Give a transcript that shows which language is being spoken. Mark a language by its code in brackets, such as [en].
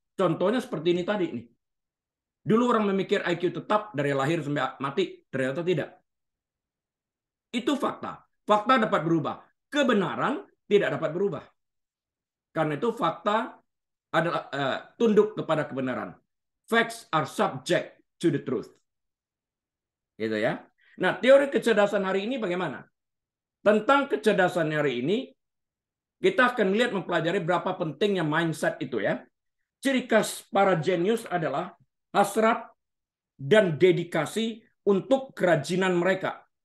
[id] Contohnya seperti ini tadi nih. Dulu orang memikir IQ tetap dari lahir sampai mati, ternyata tidak. Itu fakta. Fakta dapat berubah. Kebenaran tidak dapat berubah. Karena itu fakta adalah tunduk kepada kebenaran. [en] Facts are subject to the truth. [id] Gitu ya. Nah, teori kecerdasan hari ini bagaimana? Tentang kecerdasan hari ini, kita akan lihat mempelajari berapa pentingnya mindset itu ya. Ciri khas para jenius adalah hasrat dan dedikasi untuk kerajinan mereka.